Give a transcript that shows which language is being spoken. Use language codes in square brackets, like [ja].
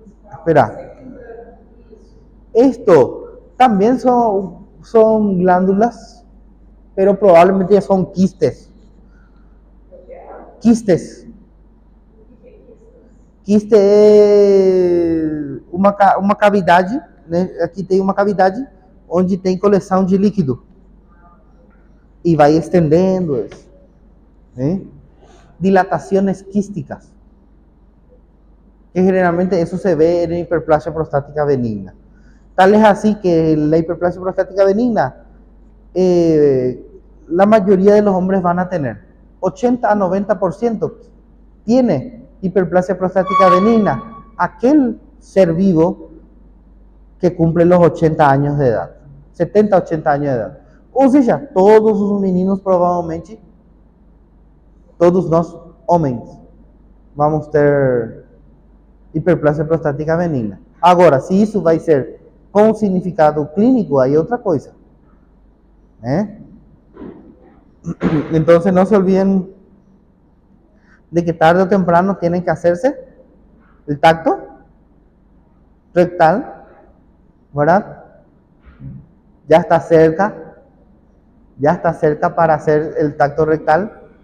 [es] Espera, esto también son glándulas, pero probablemente ya son quistes. Quistes. [pt] Quiste é uma cavidade, né? Aqui tem uma cavidade onde tem coleção de líquido. E vai estendendo, ¿eh? [es] Dilataciones quísticas. Que generalmente eso se ve en hiperplasia prostática benigna. Tal es así que la hiperplasia prostática benigna, la mayoría de los hombres van a tener. 80 a 90% tiene hiperplasia prostática benigna. Aquel ser vivo que cumple los 80 años de edad. [pt] 70, 80 anos de idade. Ou seja, todos os meninos provavelmente, todos nós homens, vamos ter hiperplasia prostática benigna. Agora, se isso vai ser com significado clínico, aí é outra coisa. [es] Entonces no se olviden de que tarde o temprano tienen que hacerse el tacto rectal, ¿verdad? Ya está cerca para hacer el tacto rectal.